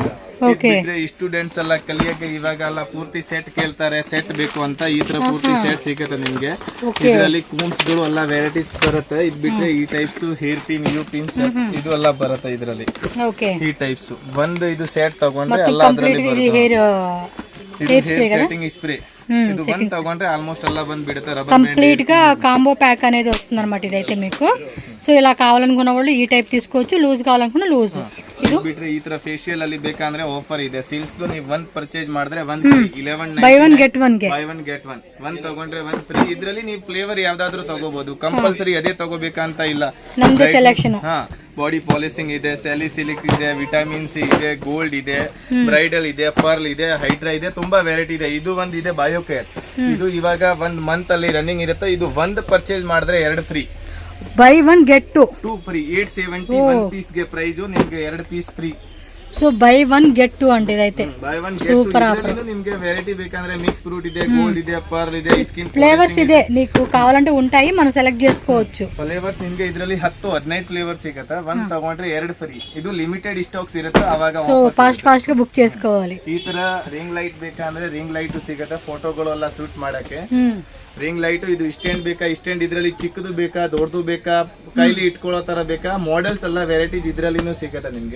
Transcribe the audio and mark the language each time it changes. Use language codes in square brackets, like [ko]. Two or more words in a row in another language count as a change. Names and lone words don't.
[kn] ಇದ್ ಬಿಟ್ರೆ ಸ್ಟೂಡೆಂಟ್ಸ್ ಎಲ್ಲ ಕಲಿಯಕ್ಕೆ ಇವಾಗ ಎಲ್ಲ ಪೂರ್ತಿ ಸೆಟ್ ಕೇಳ್ತಾರೆ, ಸೆಟ್ ಬೇಕು ಅಂತ ಈ ತರ ಪೂರ್ತಿ ಸೆಟ್ ಸಿಗತ್ತೆ ನಿಮ್ಗೆ. ಇದರಲ್ಲಿ ಕೂಮ್ಸ್ ಗಳು ಎಲ್ಲ ವೆರೈಟೀಸ್ ಬರುತ್ತೆ. ಇದ್ ಬಿಟ್ರೆ ಈ ಟೈಪ್ಸ್ [en] hair pin, U pins [kn] ಇದು ಎಲ್ಲ ಬರುತ್ತೆ ಇದರಲ್ಲಿ. ಈ ಟೈಪ್ಸ್ ಒಂದು ಇದು ಸೆಟ್ ತಗೊಂಡ್ರೆ ಎಲ್ಲ ಅದರಲ್ಲಿ ಬರುತ್ತೆ. [en] hair setting spray [kn] ಇದು ಬಂದ್ ತಗೊಂಡ್ರೆ ಆಲ್ಮೋಸ್ಟ್ ಎಲ್ಲ ಬಂದ್ ಬಿಡುತ್ತೆ. [te] కంప్లీట్ గా [en] combo pack [te] అనేది వస్తుంది అనమాట ఇదైతే మీకు. సో ఇలా కావాలనుకున్న వాళ్ళు ఈ టైప్ తీసుకోవచ్చు, లూజ్ కావాలనుకున్న లూజ్. [kn] ಇದು ಬಿಟ್ರೆ ಈ ತರ ಫೇಶಿಯಲ್ ಅಲ್ಲಿ ಬೇಕಂದ್ರೆ ಆಫರ್ ಇದೆ. ಸೇಲ್ಸ್ ನೀವು ಒಂದ್ ಪರ್ಚೇಸ್ ಮಾಡಿದ್ರೆ 11 [en] buy one get one [kn] ಗೆ ಒಂದ್ ತಗೊಂಡ್ರೆ ಒಂದ್ ಫ್ರೀ. ಇದ್ರಲ್ಲಿ ನೀವು ಫ್ಲೇವರ್ ಯಾವ್ದಾದ್ರು ತಗೋಬಹುದು, ಕಂಪಲ್ಸರಿ ಅದೇ ತಗೋಬೇಕಂತ ಇಲ್ಲ. ನಮ್ದು ಸೆಲೆಕ್ಷನ್. [en] body polishing [kn] ಇದೆ, ಸ್ಯಾಲಿಸಿಲಿಕ್ ಇದೆ, [en] vitamin C [kn] ಇದೆ, ಗೋಲ್ಡ್ ಇದೆ, ಬ್ರೈಡಲ್ ಇದೆ, ಪರ್ಲ್ ಇದೆ, ಹೈಡ್ರಾ ಇದೆ, ತುಂಬಾ ವೆರೈಟಿ ಇದೆ. ಇದು ಒಂದ್ ಇದೆ ಬಯೋಕೇರ್. ಇದು ಇವಾಗ ಒಂದ್ ಮಂತ್ ಅಲ್ಲಿ ರನ್ನಿಂಗ್ ಇರುತ್ತೆ. ಇದು ಒಂದ್ ಪರ್ಚೇಸ್ ಮಾಡಿದ್ರೆ 2 ಫ್ರೀ. [en] buy one get [kn] 2 ಫ್ರೀ. 870 1 ಪೀಸ್ ಗೆ ಪ್ರೈಸ್, ನಿಮ್ಗೆ 2 [en] piece free. [te] సో [en] buy one get [te] 2 అంటే ఇదైతే [en] super offer. [kn] నిಮಗೆ వెరైటీ ಬೇಕಂದ್ರೆ [en] mix fruit [kn] ಇದೆ, ಗೋಲ್ಡ್ ಇದೆ, ಪರ್ಲ್ ಇದೆ, ಸ್ಕಿನ್ ಫ್ಲೇవర్ಸ್ ಇದೆ. [te] నీకు కావాలంటే ఉంటాయి, మనం సెలెక్ట్ చేసుకోవచ్చు. [kn] ಫ್ಲೇವರ್ಸ್ ನಿಮಗೆ ಇದರಲ್ಲಿ 10-15 ಫ್ಲೇವರ್ಸ್ ಸಿಗುತ್ತೆ. ಒಂದ್ ತಗೊಂಡ್ರೆ 2 ಫ್ರೀ. ಇದು [en] limited stocks [kn] ಇರುತ್ತೆ, ಅವಾಗ [te] సో ಫಾಸ್ಟ್ గా ಬುಕ್ చేసుకోవాలి. [kn] ಈ ತರ [en] ring light [kn] ಬೇಕಂದ್ರೆ [en] ring light [kn] ಸಿಗುತ್ತೆ, ಫೋಟೋಗಳು ಎಲ್ಲ ಶೂಟ್ ಮಾಡಕ್ಕೆ. [en] ring light [kn] ಇದು ಸ್ಟ್ಯಾಂಡ್ ಬೇಕಾ ಸ್ಟ್ಯಾಂಡ್ ಇದರಲ್ಲಿ ಚಿಕ್ಕದು ಬೇಕಾ ದೊಡ್ಡದು ಬೇಕಾ ಕೈಲಿ ಇಟ್ಕೊಳ್ಳೋ ತರ ಬೇಕಾ ಮಾಡೆಲ್ಸ್ ಎಲ್ಲ ವೆರೈಟೀಸ್ ಇದರಲ್ಲಿನೂ ಸಿಗುತ್ತೆ ನಿಮ್ಗೆ.